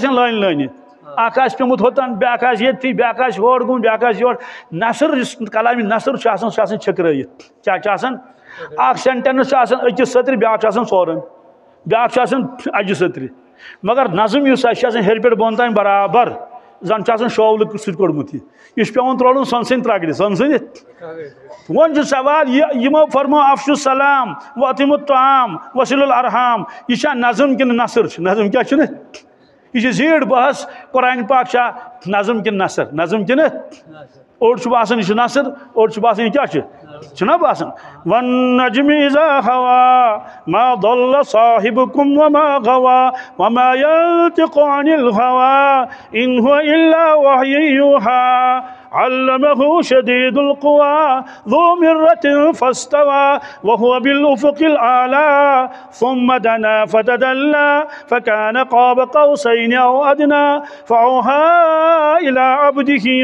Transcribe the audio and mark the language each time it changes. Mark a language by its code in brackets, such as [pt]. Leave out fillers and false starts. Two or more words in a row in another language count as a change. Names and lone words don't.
[ks] آسن لٲنہِ لٲنہِ اکھ آسہِ پیوٚمُت ہوٚتن بیٛاکھ آسہِ ییٚتھی بیٛاکھ آسہِ ہور گوٚمُت بیٛاکھ آسہِ یور نثر یُس کلامِ نثر چھُ آسان سُہ چھُ آسان چھٔکرٲیِتھ کیٛاہ چھُ آسان اکھ سینٹینس چھُ آسان أکِس سطرِ بیٛاکھ چھُ آسان ژورن بیٛاکھ چھُ آسان اجہِ سطرِ مگر نظم یُس آسہِ یہِ چھُ آسان ہیٚرِ پٮ۪ٹھ بۄن تام برابر زن چھُ آسان شولہٕ سۭتۍ کوٚڑمُت یہِ چھُ پیوان ترٛاوُن سۄنسٕنۍ ترٛکرِ سۄنسٕنہِ وۄنۍ چھُ سوال یِمو فرمو [ar] افشوا السلام واطعموا الطعام وصلوا الارحام [ks] یہ چھا نظم کِنہٕ نثر چھُ نظم کیٛاہ چھُنہٕ یہ چھِ زیٖٹھ بحث قرآن پاک چھا نظم کِنہٕ نثر نظم کِنہٕ اوٚڑ چھُ باسان یہ چھُ نثر اوٚڑ چھُ باسان یہ کیٛاہ چھُ چھُنا باسان [ar] والنجم اذا هوى ما ضل صاحبكم وما غوى وما ينطق عن الهوى إن هو إلا وحي يوحى علمه شديد القوى ذو مرة فاستوى وهو بالأفق الأعلى ثم دنا فتدلى فكان قاب قوسين أو أدنى فأوحى إلى عبده